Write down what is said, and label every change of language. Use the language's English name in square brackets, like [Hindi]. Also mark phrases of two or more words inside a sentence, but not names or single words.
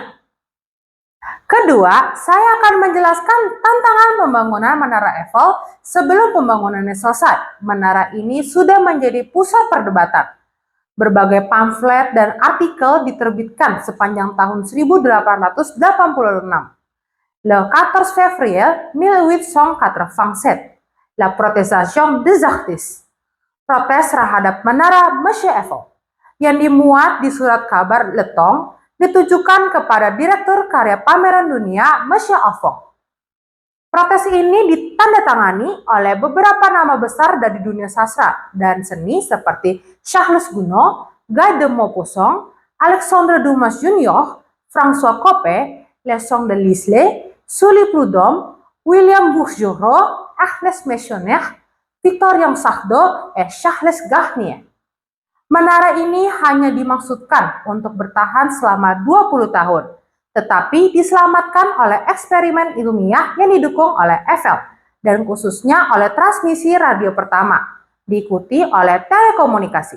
[Indonesian] Kedua, saya akan menjelaskan tantangan pembangunan Menara Eiffel sebelum pembangunannya selesai. Menara ini sudah menjadi pusat perdebatan. Berbagai pamflet dan artikel diterbitkan sepanjang tahun 1886. [French] Le 14 février 1887, La protestation des artistes. [Indonesian] Protes terhadap menara Monsieur Eiffel yang dimuat di surat kabar Le Temps ditujukan kepada Direktur Karya Pameran Dunia Monsieur Eiffel. Protes ini ditandatangani oleh beberapa nama besar dari dunia sastra dan seni seperti Charles Gounod, Guy de Maupassant, Alexandre Dumas Jr., François Coppée, Leçon de Lisle, Sully Prudhomme, William Bourgeois, Agnes Massenet, Victor Young-Sardo, Charles Garnier. Menara ini hanya dimaksudkan untuk bertahan selama 20 tahun, tetapi diselamatkan oleh eksperimen ilmiah yang didukung oleh Eiffel, dan khususnya oleh transmisi radio pertama, diikuti oleh telekomunikasi.